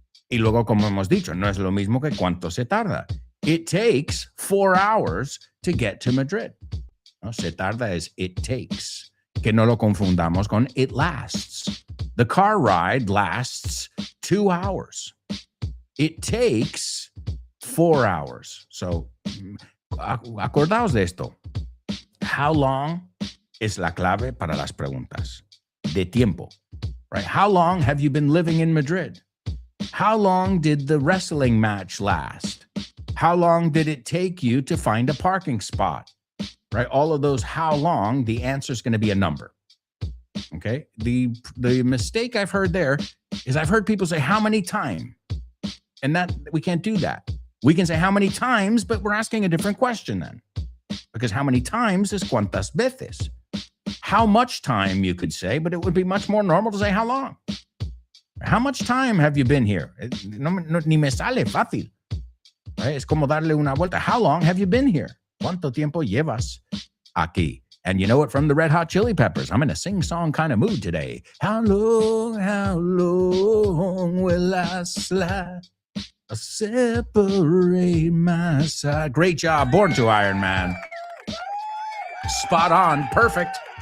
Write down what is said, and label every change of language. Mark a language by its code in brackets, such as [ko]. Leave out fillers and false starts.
[es] Y luego, como hemos dicho, no es lo mismo que cuánto se tarda. [en] It takes 4 hours to get to Madrid. [es] No, se tarda [en] is it takes. [es] Que no lo confundamos con [en] it lasts. The car ride lasts 2 hours. It takes 4 hours. So, [es] acordaos de esto. [en] How long [es] es la clave para las preguntas? De tiempo. Right? [en] How long have you been living in Madrid? How long did the wrestling match last? How long did it take you to find a parking spot? Right? All of those how long, the answer is going to be a number. Okay? The mistake I've heard there is I've heard people say how many time? And that we can't do that. We can say how many times, but we're asking a different question then. Because how many times is cuántas veces? How much time you could say, but it would be much more normal to say how long. How much time have you been here? [es] No, ni me sale fácil. Right? Es como darle una vuelta. [en] How long have you been here? [es] ¿Cuánto tiempo llevas aquí? [en] And you know what? From the Red Hot Chili Peppers, I'm in a sing-song kind of mood today. How long will I slide? I'll separate my side. Great job. Born to Iron Man. Spot on. Perfect.